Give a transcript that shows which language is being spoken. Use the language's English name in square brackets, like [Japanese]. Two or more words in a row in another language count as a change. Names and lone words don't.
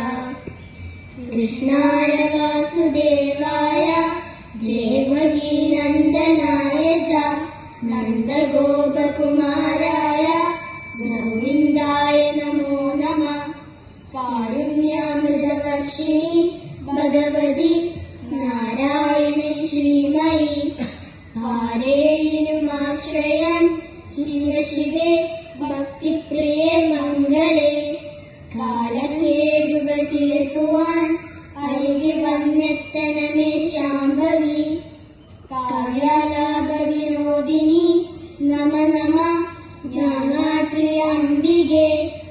[Sanskrit] कृष्णाय वासुदेवाय देवकी नन्दनाय च नन्दगोपकुमाराय गोविन्दाय नमो नमः। [Malayalam] കാരുണ്യാമൃതവർഷിണി ഭഗവതി നാരായണി ശ്രീമയി പാരെയിനുമാശ്രയം ശിവേ ഭക്തിപ്രിയേ മംഗളേ. കാലക്കേടുകൾ തീർക്കുവാൻ അരികെ വന്നെത്തണമേ ശാംഭവി. കാവ്യാലാപ വിനോദിനി നമ നമ ജ്ഞാനാട്രി അംബികേ.